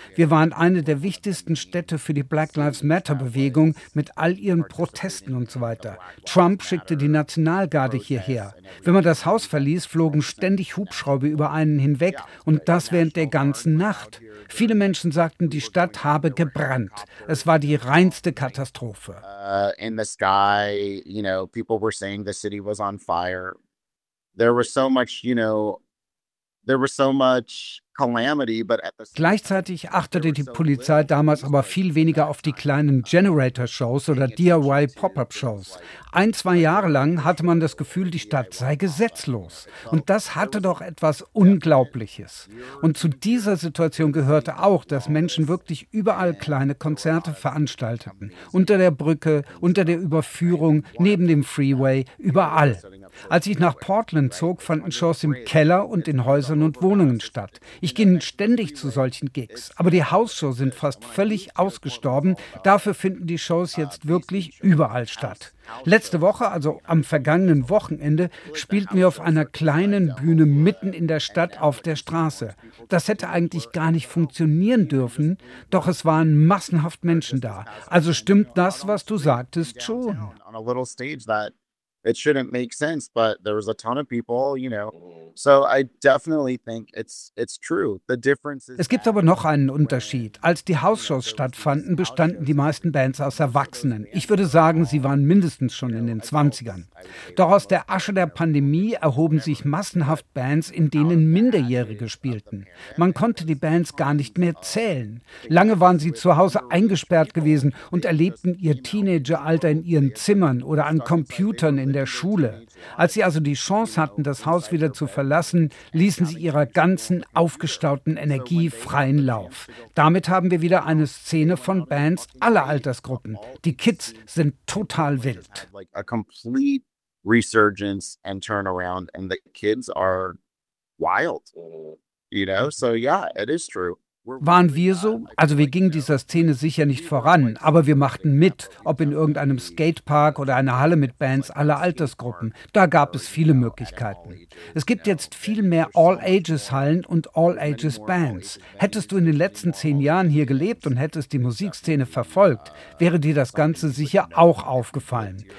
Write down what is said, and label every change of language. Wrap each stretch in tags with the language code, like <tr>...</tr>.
<de>Wir waren eine der wichtigsten Städte für die Black Lives Matter-Bewegung mit all ihren Protesten und so weiter. Trump schickte die Nationalgarde hierher. Wenn man das Haus verließ, flogen ständig Hubschrauber über einen hinweg und das während der ganzen Nacht. Viele Menschen sagten, die Stadt habe gebrannt. Es war die reinste Katastrophe.</de> <en>In the sky, you know, people were saying the city was on fire. There was so much, you know, there was so much calamity, but at the same</en> <de>Gleichzeitig achtete die Polizei damals aber viel weniger auf die kleinen Generator-Shows oder DIY-Pop-Up-Shows. Ein, zwei Jahre lang hatte man das Gefühl, die Stadt sei gesetzlos. Und das hatte doch etwas Unglaubliches. Und zu dieser Situation gehörte auch, dass Menschen wirklich überall kleine Konzerte veranstalteten. Unter der Brücke, unter der Überführung, neben dem Freeway, überall. Als ich nach Portland zog, fanden Shows im Keller und in Häusern und Wohnungen statt. Ich ging ständig zu solchen Gigs, aber die House-Shows sind fast völlig ausgestorben. Dafür finden die Shows jetzt wirklich überall statt. Letzte Woche, also am vergangenen Wochenende, spielten wir auf einer kleinen Bühne mitten in der Stadt auf der Straße. Das hätte eigentlich gar nicht funktionieren dürfen, doch es waren massenhaft Menschen da. Also stimmt das, was du sagtest, schon.</de> <en>On a little stage that it shouldn't make sense, but there was a ton of people, you know. So I definitely think it's true. The difference is.</en> <de>Es gibt aber noch einen Unterschied. Als die House-Shows stattfanden, bestanden die meisten Bands aus Erwachsenen. Ich würde sagen, sie waren mindestens schon in den 20ern. Doch aus der Asche der Pandemie erhoben sich massenhaft Bands, in denen Minderjährige spielten. Man konnte die Bands gar nicht mehr zählen. Lange waren sie zu Hause eingesperrt gewesen und erlebten ihr Teenageralter in ihren Zimmern oder an Computern in der Schule. Als sie also die Chance hatten, das Haus wieder zu verlassen, ließen sie ihrer ganzen aufgestauten Energie freien Lauf. Damit haben wir wieder eine Szene von Bands aller Altersgruppen. Die Kids sind total wild.</de> <en>A complete resurgence and turnaround, and the kids are wild. You know, so yeah, it is true.</en> <de>Waren wir so? Also wir gingen dieser Szene sicher nicht voran, aber wir machten mit, ob in irgendeinem Skatepark oder einer Halle mit Bands aller Altersgruppen. Da gab es viele Möglichkeiten. Es gibt jetzt viel mehr All-Ages-Hallen und All-Ages-Bands. Hättest du in den letzten 10 Jahren hier gelebt und hättest die Musikszene verfolgt, wäre dir das Ganze sicher auch aufgefallen.</de>